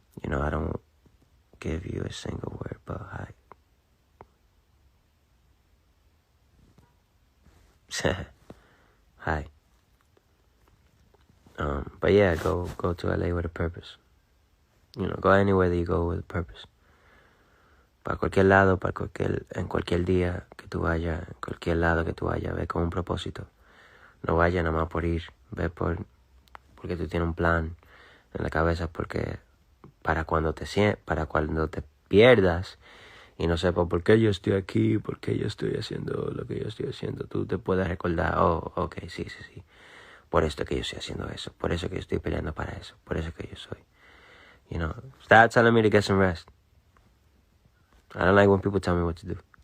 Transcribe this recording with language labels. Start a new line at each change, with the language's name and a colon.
English: I don't give you a single word, but hi. Hi. But yeah, go to LA with a purpose. Go anywhere that you go with a purpose.
Spanish: Para cualquier lado, en cualquier día que tú vayas, en cualquier lado que tú vayas, ve con un propósito. No vaya nada más por ir, ve porque tú tienes un plan en la cabeza, porque para cuando te pierdas y no sepas por qué yo estoy aquí, por qué yo estoy haciendo lo que yo estoy haciendo, tú te puedes recordar, oh, ok, sí, por esto que yo estoy haciendo eso, por eso que yo estoy peleando para eso, por eso que yo soy.
English: Stop telling me to get some rest. I don't like when people tell me what to do.